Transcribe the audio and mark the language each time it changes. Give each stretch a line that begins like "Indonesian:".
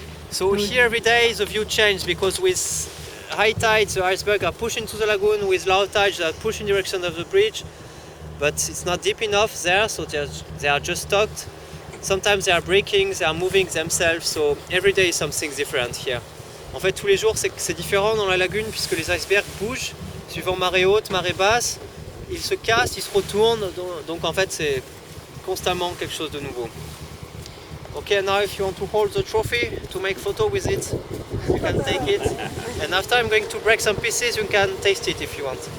English: So here every day the view changes because with high tides the icebergs are pushing to the lagoon, with low tides they are pushing in direction of the bridge, but it's not deep enough there, so they are just stocked. Sometimes they are breaking, they are moving themselves, so every day is something different here.
French: En fait tous les jours c'est différent dans la lagune puisque les icebergs bougent suivant marée haute, marée basse, ils se cassent, ils se retournent, donc en fait c'est constamment quelque chose de nouveau.
English: Okay, now if you want to hold the trophy, to make photo with it, you can take it. And after I'm going to break some pieces, you can taste it if you want.